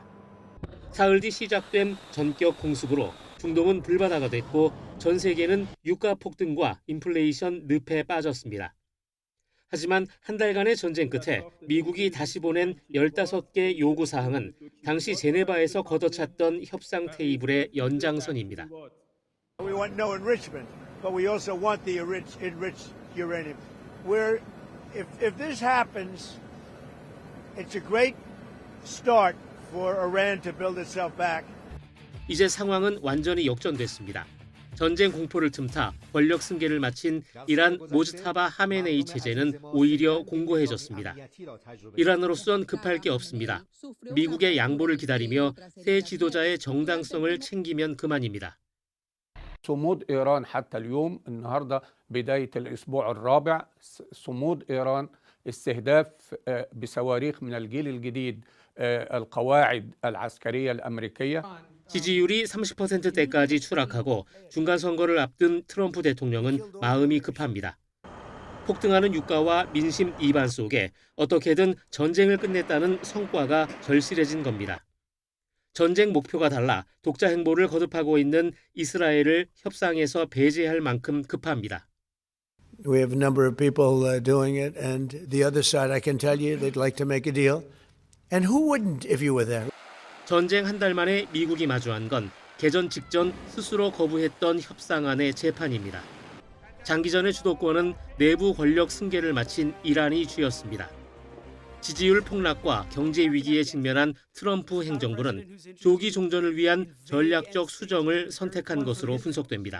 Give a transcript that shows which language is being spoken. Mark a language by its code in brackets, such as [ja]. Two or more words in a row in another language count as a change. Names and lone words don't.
[ko] 사흘 뒤 시작된 전격 공습으로 중동은 불바다가 됐고 전 세계는 유가 폭등과 인플레이션 늪에 빠졌습니다. 하지만 한 달간의 전쟁 끝에 미국이 다시 보낸 15개 요구 사항은 당시 제네바에서 걷어찼던 협상 테이블의 연장선입니다. [en] We want no enrichment, but we also want the enriched uranium. If this happens, it's a great start for Iran to build itself back. [ko] 이제 상황은 완전히 역전됐습니다. 전쟁 공포를 틈타 권력 승계를 마친 이란 모즈타바 하메네이 체제는 오히려 공고해졌습니다. 이란으로선 급할 게 없습니다. 미국의 양보를 기다리며 새 지도자의 정당성을 챙기면 그만입니다. [ar] صمود إيران حتى اليوم النهاردة بداية الأسبوع الرابع صمود إيران استهداف بصواريخ من الجيل الجديد القواعد العسكرية الأمريكية. [ko] 지지율이 30%대까지 추락하고 중간 선거를 앞둔 트럼프 대통령은 마음이 급합니다. 폭등하는 유가와 민심 이반 속에 어떻게든 전쟁을 끝냈다는 성과가 절실해진 겁니다. 전쟁 목표가 달라 독자 행보를 거듭하고 있는 이스라엘을 협상에서 배제할 만큼 급합니다. [en] We have a number of people doing it, and the other side, I can tell you, they'd like to make a deal. And who wouldn't if you were there? [ko] 전쟁 한 달 만에 미국이 마주한 건 개전 직전 스스로 거부했던 협상안의 재판입니다. 장기전의 주도권은 내부 권력 승계를 마친 이란이 쥐었습니다. 지지율 폭락과 경제 위기에 직면한 트럼프 행정부는 조기 종전을 위한 전략적 수정을 선택한 것으로 분석됩니다.